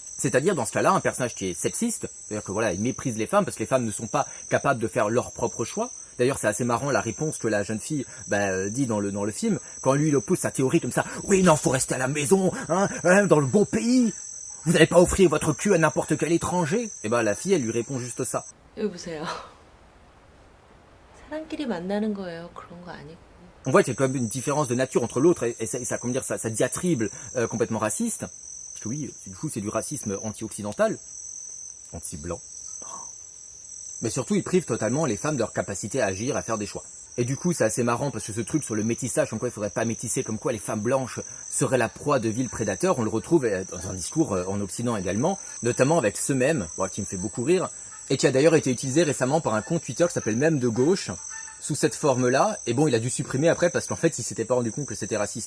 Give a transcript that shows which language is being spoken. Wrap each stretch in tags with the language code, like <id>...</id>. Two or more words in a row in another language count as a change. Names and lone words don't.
<fr>C'est-à-dire, dans ce cas-là, un personnage qui est sexiste, c'est-à-dire que voilà, il méprise les femmes parce que les femmes ne sont pas capables de faire leur propre choix. D'ailleurs, c'est assez marrant la réponse que la jeune fille dit dans le film, quand lui il oppose sa théorie comme ça. Oui, non, faut rester à la maison, dans le bon pays. Vous n'allez pas offrir votre cul à n'importe quel étranger. Et la fille, elle lui répond juste ça.</fr> <ko>여보세요. 사람끼리 만나는 거예요. 그런 거 아니고.</ko> <fr>On voit qu'il y a quand même une différence de nature entre l'autre et ça diatribe complètement raciste. Parce que oui, du coup, c'est du racisme anti-occidental, anti-blanc. Mais surtout, il prive totalement les femmes de leur capacité à agir, à faire des choix. Et du coup, c'est assez marrant parce que ce truc sur le métissage, comme quoi il faudrait pas métisser, comme quoi les femmes blanches seraient la proie de vils prédateurs, on le retrouve dans un discours en Occident également, notamment avec ce mème, qui me fait beaucoup rire, et qui a d'ailleurs été utilisé récemment par un compte Twitter qui s'appelle Mème de gauche, sous cette forme-là, et il a dû supprimer après parce qu'en fait, il s'était pas rendu compte que c'était raciste.</fr>